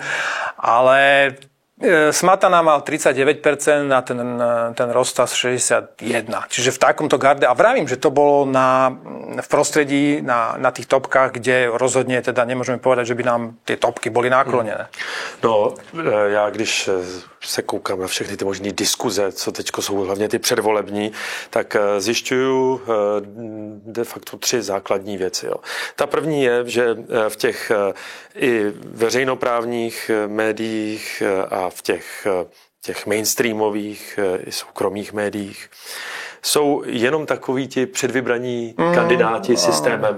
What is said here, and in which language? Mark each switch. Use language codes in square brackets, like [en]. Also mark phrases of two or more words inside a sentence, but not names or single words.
[sk] Ale Smatana mal 39% a ten Rostas 61%. Čiže v takomto garde. A vravím, že to bolo v prostredí, na tých topkách, kde rozhodne teda nemôžeme povedať, že by nám tie topky boli naklonené. No, [cs] já když se koukám na všechny ty možné diskuze, co teď jsou hlavně ty předvolební, tak zjišťuju de facto 3 základní věci. Jo. Ta první je, že v těch i veřejnoprávních médiích a v těch mainstreamových i soukromých médiích jsou jenom takoví ti předvybraní kandidáti systémem.